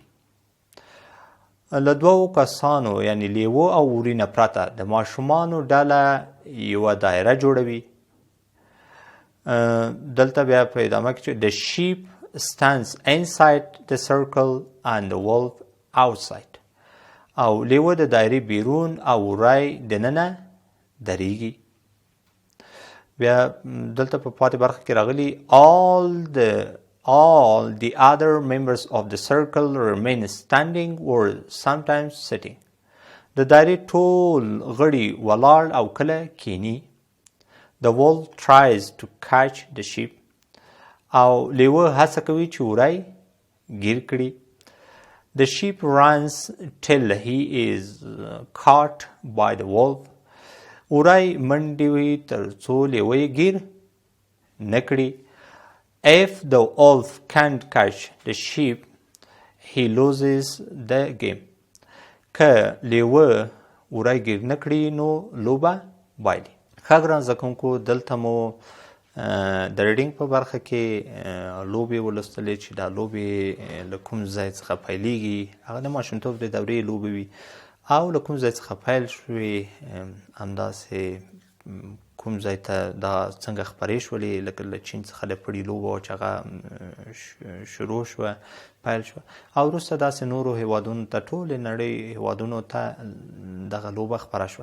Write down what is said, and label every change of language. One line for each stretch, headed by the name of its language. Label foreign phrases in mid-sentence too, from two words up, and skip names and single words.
Pashto: له دوو کسانو یعنی لیوه او وري نه پرته د ماشومانو ډله یوه دایره جوړوي. دلته بیا په ادامه کې چې
English: the sheep stands inside the circle and the wolf outside.
Pashto: او لیوه د دایرې بیرون او وری دننه دریږي. بیا دلته په پاتې برخه کې راغلي
English: all the other members of the circle remain standing or sometimes sitting.
Pashto: د دایرې ټول غړي ولاړ او کله کینی.
English: The wolf tries to catch the sheep.
Pashto: او لیوه هڅه کوي چې وری گیر کړي.
English: The sheep runs till he is caught by the wolf.
Pashto: وری منډې وي تر څو لیوه یې گیر نه کړي.
English: If the wolf can't catch the sheep, he loses the game.
Pashto: که لیوه وری گیر نه کړي نو لوبه بایلي. ښه ګران زده کوونکو دلته مو د ریډینګ په برخه کې لوبې ولوستلې چې دا لوبې له کوم ځای څخه پیلیږي. هغه د ماشومتوب د دورې لوبې وي او له کوم ځای څخه پیل شوې همداسې کوم ځای ته دا څنګه خپرې شولې لکه له چین څخه د پړي لوبه وه چې هغه شروع شوه پیل شوه او وروسته داسې نورو هیوادونو ته ټولې نړۍ هیوادونو ته دغه لوبه خپره شوه.